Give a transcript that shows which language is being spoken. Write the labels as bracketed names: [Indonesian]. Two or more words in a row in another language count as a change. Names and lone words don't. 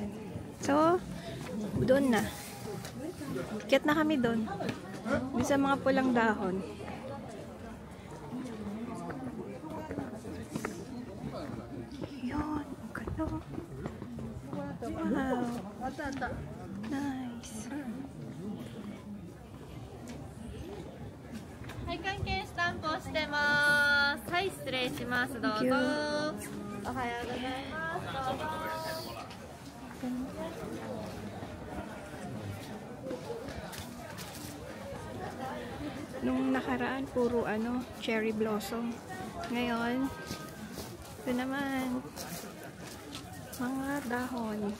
[Filipino] So, doon na. Ticket na kami doon. Doon sa mga pulang dahon. Yun. Ang ganda. [English] Wow. Nice. [Japanese] はい、関係スタンプをしてます。はい、失礼します。どうぞ。おはようございます。どうぞ。 [Filipino] Nung nakaraan, puro [English] cherry blossom. [Filipino] Ngayon, ito naman, mga dahon.